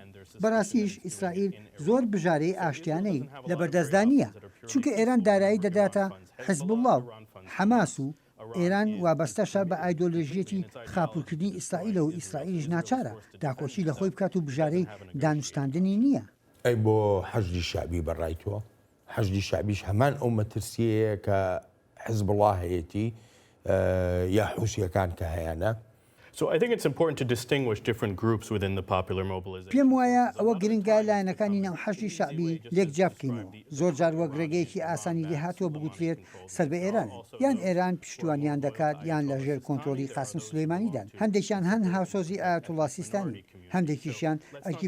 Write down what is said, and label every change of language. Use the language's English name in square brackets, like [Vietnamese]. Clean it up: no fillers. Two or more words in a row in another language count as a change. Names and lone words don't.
[Central Kurdish] بەڕاستیش ئیسرائیل زۆر بژارەی ئاشتیانەی لە بەردەستدانیە چونکە ئێران دارایی دەداتە حیزبوڵڵا و حەماس و ئێران وابەستەشە بە ئایدۆلۆژیەتی خاپورکردنی ئیسرائیلە و ئیسرائیلیش ناچارە داکۆچی لە خۆی بکات و بژارەی دانوشتاندنی نییە. ئەی بۆ حەشدی شعبی بەڕایتوە حەشدی شعبیش هەمان ئەو مەترسیەیە کە حیزبوڵڵا هەیەی یا حوسیەکان کە هەیەە. [English] So I think it's important to distinguish different groups within the popular mobilization. [Central Kurdish] پێم وایە ئەوە گرنگە لایەنەکانی ناوحەشی شعبی لێکجیا بکەینەوە زۆر جار وەک ڕێگەیەکی ئاسانی لێهاتووە بگوترێت سەر بە ئێران یان ئێران پشتیوانیان دەکات یان لەژێر کۆنتترۆلی قاسم سلەیمانیدان هەندێکیان هەن هاوسۆزی ئایەتوڵا سیستانی هەندێکیشیان ئەرکی